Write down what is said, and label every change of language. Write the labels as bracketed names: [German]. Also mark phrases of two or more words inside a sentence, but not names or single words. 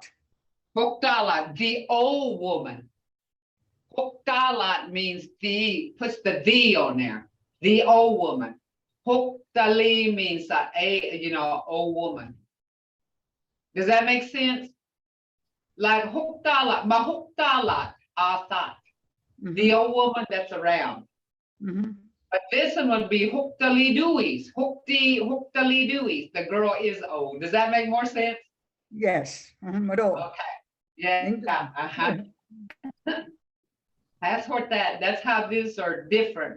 [English] Hokdalat, the old woman. Hokdalat means puts the "the" on there. The old woman. Hoktali means old woman. Does that make sense? Like hokdalat, ma hokdalat, thought. The old woman that's around. But this one would be hoktali duis, the girl is old. Does that make more sense? Yes. Mado. Okay. Yeah. That's how these are different.